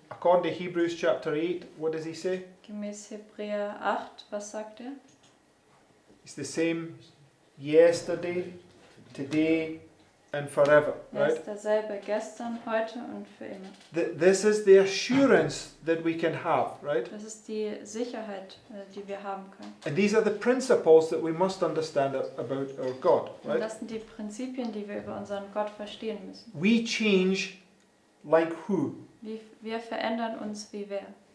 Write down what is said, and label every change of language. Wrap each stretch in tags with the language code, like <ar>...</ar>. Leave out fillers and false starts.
<en>According to Hebrews chapter 8, what does he say?</en> <de>Gemäß Hebräer 8, was sagt er?</de> <en>He's the same yesterday, today, and forever.</en> <de>Er</de> <en>Right?</en> <de>ist derselbe gestern, heute und für immer.</de> <en>This is the assurance that we can have. Right?</en> <de>Das ist die Sicherheit, die wir haben können.</de> <en>And these are the principles that we must understand about our God.</en> <de>Und</de> <en>Right?</en> <de>das sind die Prinzipien, die wir über unseren Gott verstehen müssen.</de> <en>We change like who?</en> <de>Wir verändern uns wie wer?</de>